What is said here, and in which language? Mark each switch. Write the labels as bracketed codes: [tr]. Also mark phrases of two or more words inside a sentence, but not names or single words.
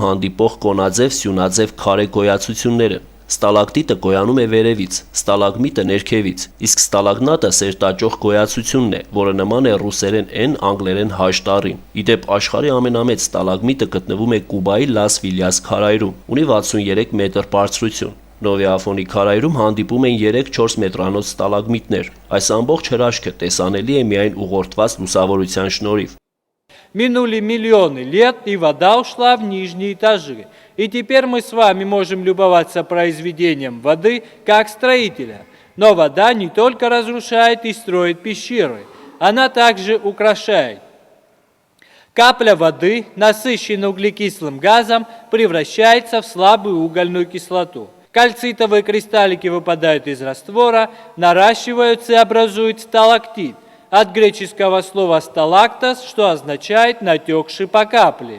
[hy] հանդիպող կոնաձև, սյունաձև քարե գոյացություններ են։ Ստալակտիտը գոյանում է վերևից, ստալագմիտը ներքևից, իսկ ստալագնատը սերտաճող գոյացությունն է, որը նման է ռուսերեն N, անգլերեն H տառին։ Իդեպ աշխարհի ամենամեծ ստալագմիտը գտնվում է Կուբայի Լաս Վիլյաս քարայրում, ունի 63 մետր բարձրություն։ Նովի Աֆոնի քարայրում հանդիպում են 3-4 մետրանոց ստալագմիտներ։ Այս ամբողջ հրաշքը տեսանելի է միայն ուղղորդված լուսավորության շնորհիվ։ [ru] Минули миллионы лет, и вода ушла в нижние этажи. И теперь мы с вами можем любоваться произведением воды как строителя. Но вода не только разрушает и строит пещеры, она также украшает. Капля воды, насыщенная углекислым газом, превращается в слабую угольную кислоту. Кальцитовые кристаллики выпадают из раствора, наращиваются и образуют сталактит. От греческого слова «сталактос», что означает «натекший по капле».